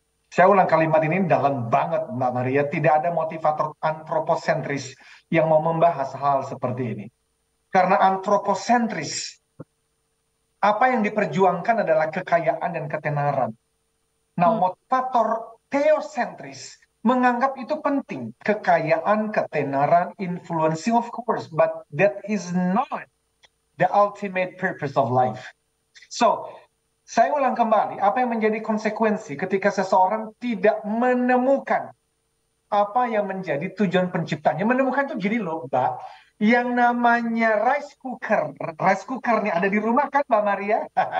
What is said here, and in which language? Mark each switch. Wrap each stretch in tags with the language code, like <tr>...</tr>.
<id>Saya ulang kalimat ini dalam banget, Mbak Maria. Tidak ada motivator antropocentris yang mau membahas hal seperti ini. Karena antropocentris, apa yang diperjuangkan adalah kekayaan dan ketenaran. Nah, motivator theosentris menganggap itu penting. Kekayaan, ketenaran,</id> <en>influencing of course, but that is not the ultimate purpose of life.</en> <id>So, saya ulang kembali, apa yang menjadi konsekuensi ketika seseorang tidak menemukan apa yang menjadi tujuan penciptanya. Menemukan itu gini loh, Mbak. Yang namanya rice cooker nih ada di rumah kan, Mbak Maria?</id>